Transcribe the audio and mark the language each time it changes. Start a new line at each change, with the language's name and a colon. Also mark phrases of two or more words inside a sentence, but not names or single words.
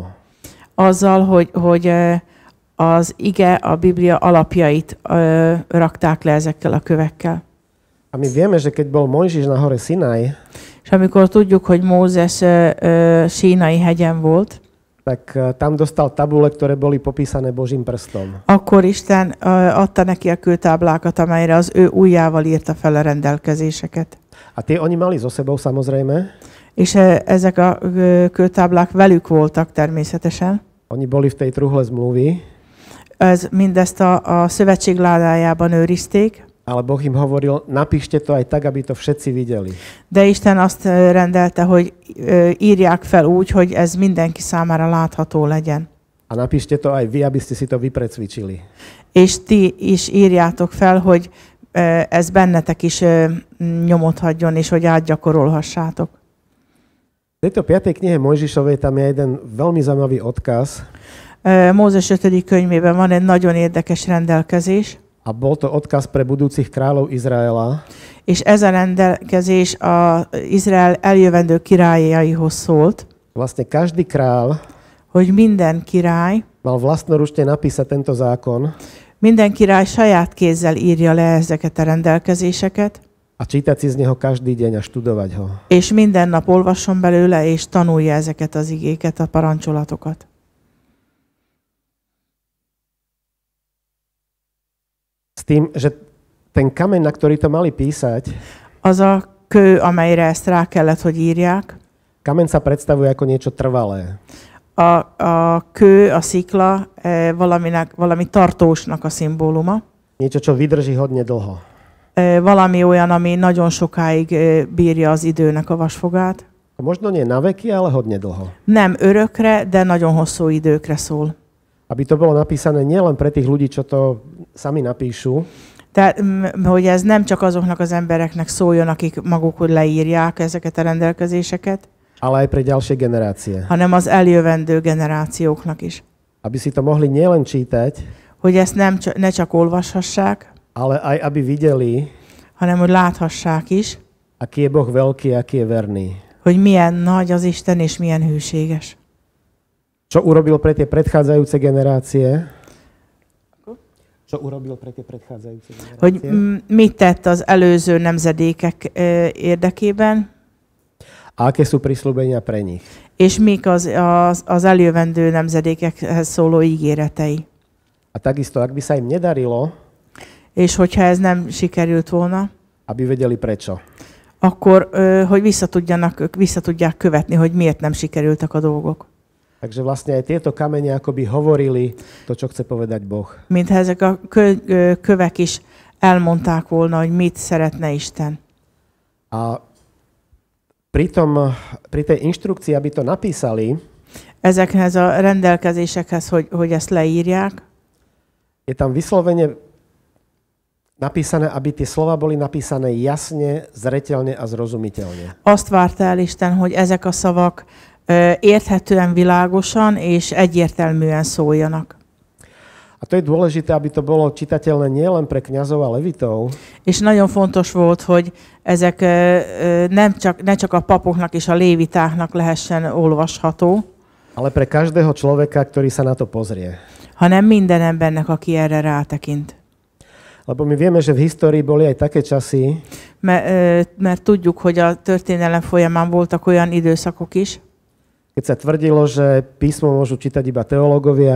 Hungarian: Azzal, hogy az ige, a Biblia alapjait rakták le ezekkel a kövekkel.
Slovak: A my vieme, že keď bol Mojžiš na hore Sinaj,
Hungarian: És amikor tudjuk, hogy Mózes Sínai hegyen volt,
Slovak: tak tam dostal tabule, ktoré boli popísané Božím prstom.
Hungarian: akkor Isten adta neki a kőtáblákat, amelyre az ő ujjával írta fel a rendelkezéseket.
Slovak: A tie oni mali so sebou samozrejme.
Hungarian: És ezek a kőtáblák velük voltak természetesen.
Slovak: Oni boli v tej truhle zmluvy,
Hungarian: Mindezt a szövetség ládájában őrizték,
Slovak: ale Boh im hovoril, napíšte to aj tak, aby to všetci videli.
Hungarian: de Isten azt rendelte, hogy írják fel úgy, hogy ez mindenki számára látható legyen.
Slovak: A napíšte to aj vy, aby ste si to vyprecvičili.
Hungarian: És ti is írjátok fel, hogy ez bennetek is nyomot hagyjon, és hogy átgyakorolhassátok.
Slovak: V tejto 5. knihe Mojžišovej tam je jeden veľmi zaujímavý odkaz.
Hungarian: Mózes 5. könyvében van egy nagyon érdekes rendelkezés,
Slovak: A bol to odkaz pre budúcich kráľov Izraela.
Hungarian: és ez a rendelkezés az Izrael eljövendő királyaihoz szólt,
Slovak: Vlastne každý král
Hungarian: hogy minden király,
Slovak: mal vlastnoručne napísať tento zákon
Hungarian: minden király saját kézzel írja le ezeket a rendelkezéseket,
Slovak: a čítať si z neho každý deň a študovať ho.
Hungarian: és minden nap olvasson belőle, és tanulja ezeket az igéket, a parancsolatokat.
Slovak: S tým, že ten kameň, na ktorý to mali písať,
Hungarian: Az a kő, amelyre ezt rá kellett, hogy írják,
Slovak: kameň sa predstavuje ako niečo trvalé.
Hungarian: a kő, a szikla valami tartósnak a szimbóluma.
Slovak: Niečo, čo vydrží hodne dlho.
Hungarian: Valami olyan, ami nagyon sokáig bírja az időnek a vasfogát.
Slovak: Možno nie na veky, ale hodne dlho.
Hungarian: Nem örökre, de nagyon hosszú időkre szól.
Slovak: Aby to bolo napísané nielen pre tých ľudí, čo to sami napíšu,
Hungarian: Tehát, hogy ez nem csak azoknak az embereknek szóljon, akik maguk leírják ezeket a rendelkezéseket,
Slovak: ale aj pre ďalšie generácie.
Hungarian: hanem az eljövendő generációknak is.
Slovak: Aby si to mohli nielen čítať,
Hungarian: Hogy ezt ne csak olvashassák,
Slovak: ale aj aby videli,
Hungarian: hanem hogy láthassák is,
Slovak: aký je Boh veľký, aký je verný.
Hungarian: hogy milyen nagy az Isten és milyen hűséges.
Slovak: Čo urobil pre tie predchádzajúce generácie? Čo urobil pre tie predchádzajúce generácie?
Hungarian: Hogy mit tett az előző nemzedékek érdekében,
Slovak: A aké sú prisľúbenia pre nich?
Hungarian: és mik az eljövendő nemzedékekhez szóló ígéretei.
Slovak: A takisto, ak by sa im nedarilo,
Hungarian: És hogyha ez nem sikerült volna,
Slovak: aby vedeli prečo.
Hungarian: akkor hogy vissza tudják követni, hogy miért nem sikerültek a dolgok.
Slovak: Takže vlastne aj tieto kamene akoby hovorili to, čo chce povedať Boh.
Hungarian: Mintha ezek a kövek is elmondták volna, hogy mit szeretne Isten.
Slovak: A pri tej inštrukcii, aby to napísali,
Hungarian: ezekhez a rendelkezésekhez, hogy ezt leírják,
Slovak: je tam vyslovene napísané, aby tie slova boli napísané jasne, zreteľne a zrozumiteľne.
Hungarian: Azt várta el Isten, hogy ezek a szavak érthetően, világosan és egyértelműen szóljanak.
Slovak: A to je dôležité, aby to bolo čitateľné nielen pre kňazov a levitov,
Hungarian: És nagyon fontos volt, hogy ezek ne csak a papoknak és a lévitáknak lehessen olvasható,
Slovak: ale pre každého človeka, ktorý sa na to pozrie.
Hungarian: hanem minden embernek, aki erre rátekint.
Slovak: Lebo my vieme, že v histórii boli aj také časy,
Hungarian: Mert tudjuk, hogy a történelem folyamán voltak olyan időszakok is,
Slovak: keď sa tvrdilo, že písmo môžu čítať iba teológovia,